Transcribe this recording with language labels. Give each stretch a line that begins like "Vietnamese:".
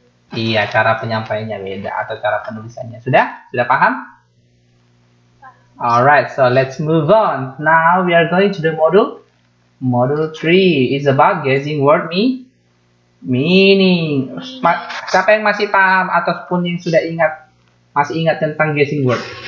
Indonesian: Iya, cara penyampaiannya beda atau cara penulisannya. Sudah paham?
English: Alright, so let's move on. Now we are going to the module. Module 3 is about guessing word meaning.
Indonesian: Siapa yang masih paham ataupun yang sudah masih ingat tentang
English: guessing word?